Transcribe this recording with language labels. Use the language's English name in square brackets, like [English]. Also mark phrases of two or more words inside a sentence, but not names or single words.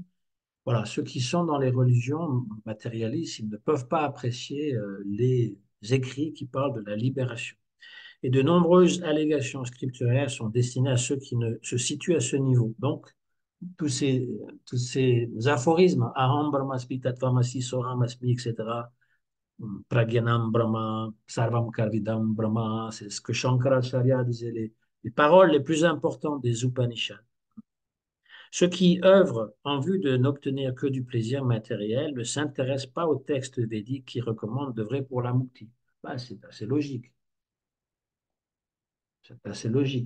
[French] Voilà, ceux qui sont dans les religions matérialistes, ils ne peuvent pas apprécier les écrits qui parlent de la libération. Et de nombreuses allégations scripturaires sont destinées à ceux qui ne se situent à ce niveau. Donc, tous ces, tous ces aphorismes, [Sanskrit] Aham Brahmasmi, Tattvamasi, Soham Asmi, etc., Pragyanam Brahma, Sarvam Karvidam Brahma, [French] c'est ce que Shankaracharya disait, les paroles les plus importantes des Upanishads. Ceux qui œuvrent en vue de n'obtenir que du plaisir matériel ne s'intéressent pas aux textes védiques qui recommandent de vrai pour la mukti. Bah, c'est assez logique. C'est assez logique.